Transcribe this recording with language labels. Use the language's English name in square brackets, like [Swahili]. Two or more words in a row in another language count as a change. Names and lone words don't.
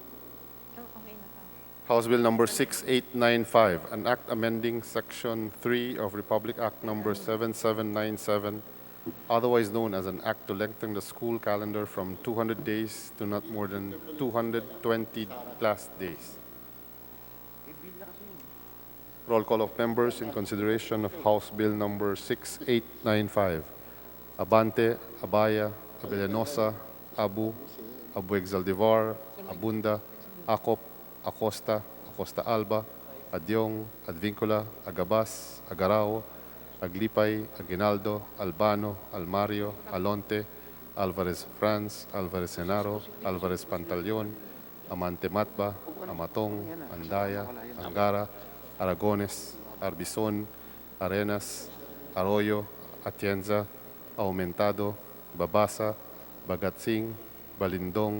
[English] House Bill number 6895, an act amending Section 3 of Republic Act number 7797, otherwise known as an act to lengthen the school calendar from 200 days to not more than 220 class days. Roll call of members in consideration of House Bill number 6895. Abante, Abaya, Abellanosa, Abu Exaldivar, Abunda, Acop, Acosta, Acosta Alba, Adyong, Advincula, Agabas, Agarao, Aglipay, Aguinaldo, Albano, Almario, Alonte, Alvarez Franz, Alvarez Senaro, Alvarez Pantaleon, Amante Matba, Amatong, Andaya, Angara, Aragones, Arbizon, Arenas, Arroyo, Atienza, Aumentado, Babasa, Bagatsing, Balindong,